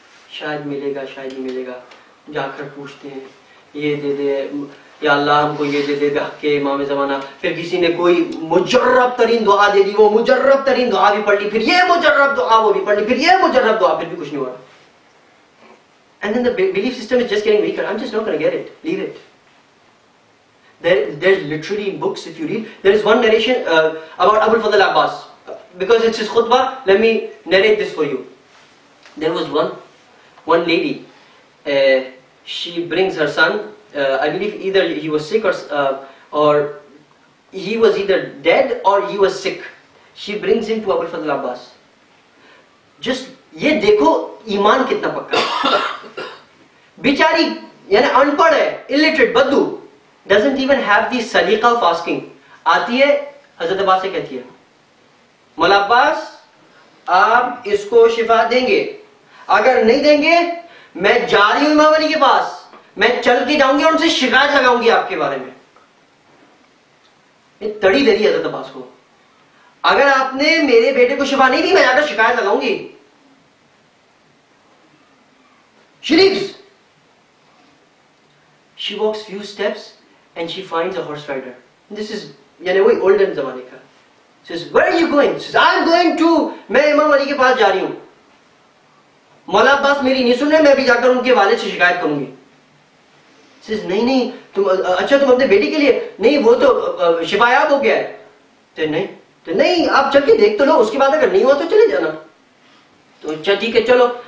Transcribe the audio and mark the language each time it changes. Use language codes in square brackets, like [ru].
[hi] शायद मिलेगा, शायद नहीं मिलेगा. जाकर पूछते हैं, ये दे दे या अल्लाह हमको ये दे दे के इमाम ज़माना. फिर किसी ने कोई मुजर्रब तरीन दुआ दे दी, वो मुजर्रब तरीन दुआ भी पढ़ ली, फिर ये मुजर्रब दुआ वो भी पढ़ ली, फिर ये मुजर्रब दुआ, फिर भी कुछ नहीं हुआ. [en] And then the belief system is just getting weaker. I'm just not going to get it. Leave it. There's literally books, if you read. There is one narration about Abul Fadl Abbas. Because it's his khutbah, let me narrate this for you. There was one lady. She brings her son. I believe either he was sick or he was either dead or he was sick. She brings him to Abul Fadl Abbas. Just [hi] ये देखो ईमान कितना पक्का. बिचारी यानी अनपढ़ है, [en] illiterate, [hi] बद्दू, [en] doesn't even have the [hi] सलीका [en] of asking. [hi] आती है हज़रत अब्बास से कहती है, मौला अब्बास आप इसको शिफा देंगे, अगर नहीं देंगे मैं जा रही हूँ इमाम अली के पास, मैं चल के जाऊंगी और उनसे शिकायत लगाऊंगी आपके बारे में. ये तड़ी दे रही है हज़रत अब्बास को, अगर आपने मेरे बेटे को शिफा नहीं दी मैं जाकर शिकायत लगाऊंगी. [en] She leaves. She walks few steps and she finds a horse rider. This is वही olden [hi] ज़माने का. [en] She says, where are you going? She says, I'm going to, [hi] मैं इमाम अली के पास जा रही हूँ. मौला अब्बास मेरी नहीं सुन रहे, मैं भी जाकर उनके वालिद से शिकायत करूंगी. [en] She says, [hi] नहीं तुम अच्छा तुम अपने बेटी के लिए नहीं, वो तो शिफायाब हो गया है. तो नहीं आप चल के देख तो लो, उसके बाद अगर नहीं हुआ तो चले जाना. तो अच्छा ठीक है चलो.